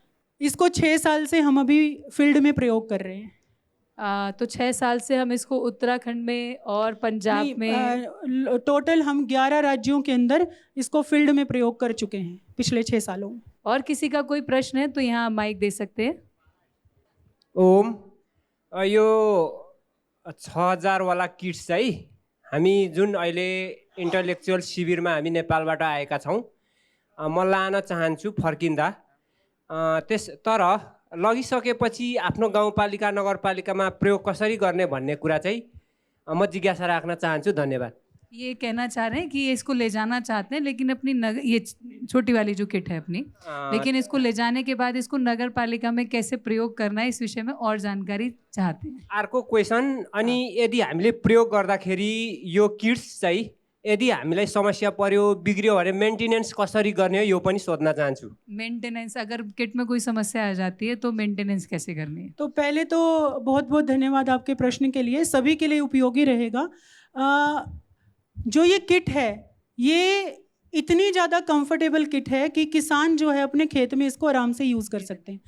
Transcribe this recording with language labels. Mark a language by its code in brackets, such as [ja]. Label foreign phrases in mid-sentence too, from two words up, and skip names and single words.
[hi] इसको 6 साल से हम अभी फील्ड में प्रयोग कर रहे हैं। तो 6 साल से हम इसको उत्तराखंड में और पंजाब में, टोटल हम 11 राज्यों के अंदर इसको फील्ड में प्रयोग कर चुके हैं पिछले 6 सालों में। और किसी का कोई प्रश्न है तो यहाँ माइक दे सकते हैं। [ne] ओम, यो 6,000 वाला किट्स चाहिँ हामी जुन अहिले इन्टलेक्चुअल शिविरमा हामी नेपालबाट आएका छौँ, म लान चाहन्छु फर्किँदा। तर लगिसकेपछि आफ्नो गाउँपालिका नगरपालिकामा प्रयोग कसरी गर्ने भन्ने कुरा चाहिँ म जिज्ञासा राख्न चाहन्छु। धन्यवाद। [hi] ये कहना चाह रहे हैं कि ये इसको ले जाना चाहते हैं, लेकिन अपनी ये छोटी वाली जो किट है अपनी, लेकिन इसको ले जाने के बाद इसको नगर पालिका में कैसे प्रयोग करना है इस विषय में और जानकारी चाहते हैं। [ne] अर्को क्वेसन, अनि यदि हामीले प्रयोग गर्दाखेरि यो किट्स चाहिँ यदि हामीलाई समस्या पर्यो, बिग्रियो भने मेन्टेनेन्स कसरी गर्ने हो यो पनि सोध्न चाहन्छु। [hi] मेंटेनेंस, अगर किट में कोई समस्या आ जाती है तो मेंटेनेंस कैसे करनी है? तो पहले तो बहुत बहुत धन्यवाद आपके प्रश्न के लिए, सभी के लिए उपयोगी रहेगा। जो ये किट है ये इतनी ज़्यादा कंफर्टेबल किट है कि किसान जो है अपने खेत में इसको आराम से यूज़ कर सकते हैं।